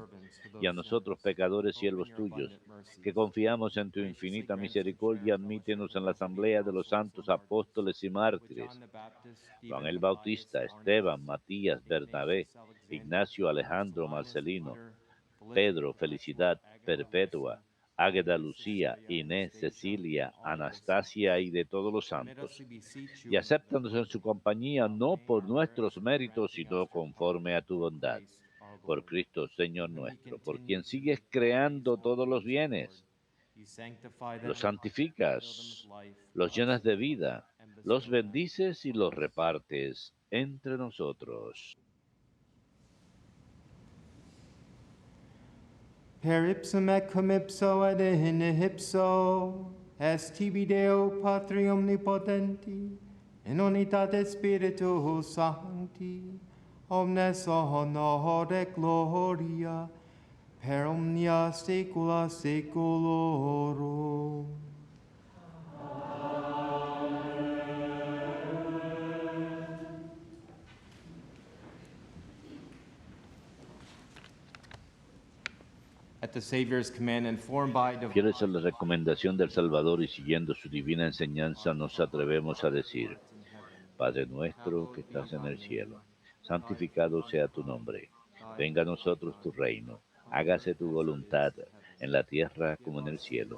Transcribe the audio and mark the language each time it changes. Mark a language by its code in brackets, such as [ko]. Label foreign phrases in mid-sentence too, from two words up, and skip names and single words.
[es] Y a nosotros, pecadores, siervos tuyos, que confiamos en tu infinita misericordia, admítenos en la asamblea de los santos apóstoles y mártires, Juan el Bautista, Esteban, Matías, Bernabé, Ignacio, Alejandro, Marcelino, Pedro, Felicidad, Perpetua, Águeda, Lucía, Inés, Cecilia, Anastasia y de todos los santos, y acéptanos en su compañía, no por nuestros méritos, sino conforme a tu bondad. Por Cristo, Señor nuestro, por quien sigues creando todos los bienes, los santificas, los llenas de vida, los bendices y los repartes entre nosotros. [la] Per ipsum et cum ipso et in ipso, est tibi Deo Patri omnipotenti, in unitate Spiritus Sancti, omnes honor et gloria, per omnia saecula saeculorum. [en] At the Savior's command, informed by [es] Fieles a la recomendación del Salvador y siguiendo su divina enseñanza, nos atrevemos a decir: Padre nuestro que estás en el cielo, santificado sea tu nombre. Venga a nosotros tu reino. Hágase tu voluntad, en la tierra como en el cielo.